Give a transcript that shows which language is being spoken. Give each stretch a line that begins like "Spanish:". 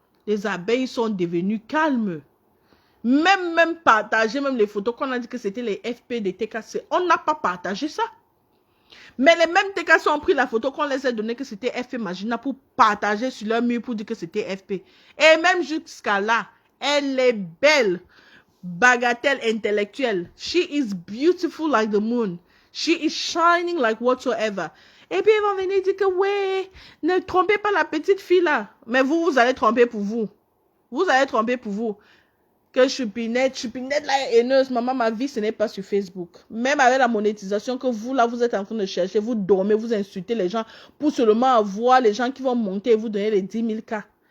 French: Les abeilles sont devenues calmes. Même partager, même les photos qu'on a dit que c'était les FP des TKC, on n'a pas partagé ça. Mais les mêmes TKC ont pris la photo qu'on les a donné que c'était FP Magina pour partager sur leur mur pour dire que c'était FP. Et même jusqu'à là, elle est belle. Bagatelle intellectuelle.
English: She is beautiful like the moon. She is shining like whatsoever.
French: Et puis ils vont venir dire que ouais, ne trompez pas la petite fille là. Mais vous allez tromper pour vous. Vous allez tromper pour vous. Que Choupinette là est haineuse. Maman, ma vie, ce n'est pas sur Facebook. Même avec la monétisation que vous, là, vous êtes en train de chercher, vous dormez, vous insultez les gens pour seulement avoir les gens qui vont monter et vous donner les 10 000 cas.